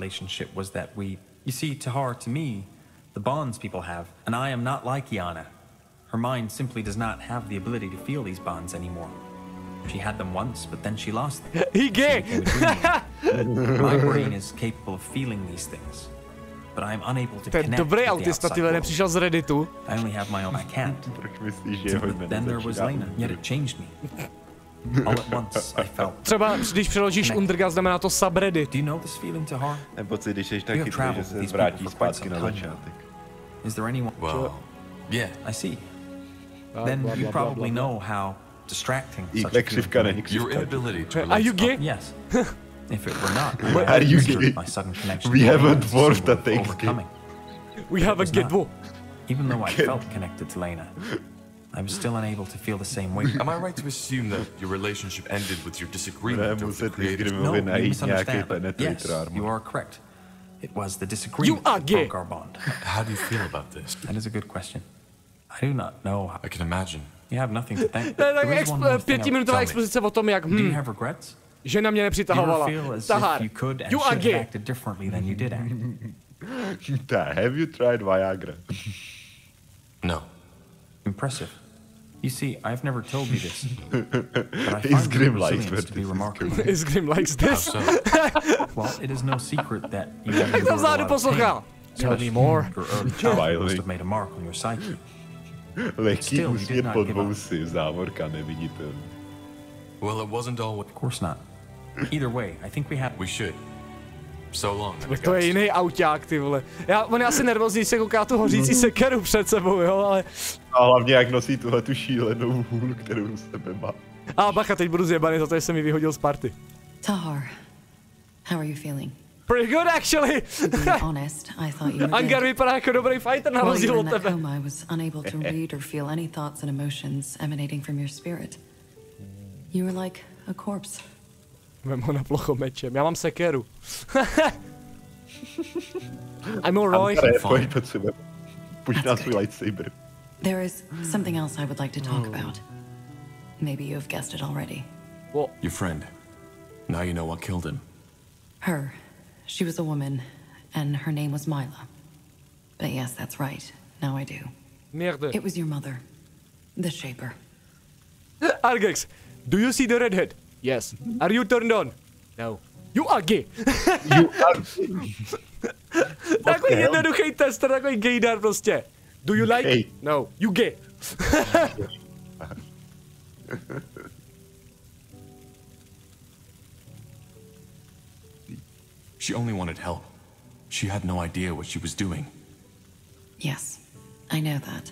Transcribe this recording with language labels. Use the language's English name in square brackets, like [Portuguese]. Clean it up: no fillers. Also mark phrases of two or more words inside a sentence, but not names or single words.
[English] our relationship was that we... You see, Tahar, to me, the bonds people have, and I am not like Yana. Her mind simply does not have the ability to feel these bonds anymore. She had them once, but then she lost them. He gay. My brain is capable of feeling these things, but I am unable to connect with the outside world. [Czech] Nepřišel z Redditu. [English] I only have my own. I can't. But then there was Lena, yet it changed me. All at once, I felt. [Czech] Třeba když přeložíš Undergast, znamená to subreddit. [English] Do you know this feeling, Tahar? [Czech] Nebo když jsi tak chytrý, že se vrátí zpátky na začátek. [English] Is there anyone? Well, yeah, I see. Then you probably know how distracting such a your inability to Are you gay? Yes. If it were not, Are you gay? my sudden connection. We have a dwarf that thinks gay. We have a gay dwarf. Even though I felt connected to Lena, I was still unable to feel the same way. Am I right to assume that your relationship ended with your disagreement over the creative? No, you misunderstand. Yes, you are correct. It was the disagreement that broke our bond. How do you feel about this? That is a good question. I do not know how. I can imagine. You have nothing to thank. [Czech] Tak 5minutová expozice o tom, jak [English] Do you have regrets? [Czech] žena mě [English] You [Czech] nepřitahovala. [English] ever feel as Tahar, if you could and you are should have gay. acted differently than you did act? Have you tried Viagra? No. Impressive. You see, I've never told you this, but I Is find Grim your likes resilience to be remarkable. Is Grim likes this? Well, it is no secret that you have [Czech] Jak to [English] endured a [Czech] vzadu [English] lot of [Czech] poslouchal? [English] pain. Tell me more. Your early childhood must have made a mark on your psyche. [Czech] Lehký úsměv pod vousy, závorka neviditelný. [English] Well, it wasn't all. Of course not. Either way, I think we have. We should. So long. [Czech] To je jiný auták, ty vole. On je asi nervózní, když se kouká tu hořící sekeru před sebou, jo, ale... A hlavně jak nosí tuhle tu šílenou hůl, kterou u sebe má. A bacha, teď budu zjebaný za to, že jsem mi vyhodil z party. [English] Tahar, how are you feeling? Pretty good, actually. To be honest, I thought you were Angar dead. [Czech] vypadá jako dobrý fighter na [English] While you [Czech] rozdíl [English] were [Czech] od [English] in that [Czech] tebe. [English] coma, I was unable to read or feel any thoughts and emotions emanating from your spirit. You were like a corpse. [Czech] Vem ho na plocho mečem, já mám sekeru. [English] I'm alright. [Czech] Pojď pod sebe. Pušť na svůj lightsaber. [English] There is something else I would like to talk about. Maybe you have guessed it already. What? Your friend. Now you know what killed him. Her. She was a woman, and her name was Mila. But yes, that's right. Now I do. Merde. It was your mother. The Shaper. Argex, do you see the redhead? Yes. Are you turned on? No. You are gay. You are gay. [Czech] Takový jednoduchý test, takový gaydar prostě. [English] Do you like? Gay. No. You gay. She only wanted help. She had no idea what she was doing. Yes, I know that.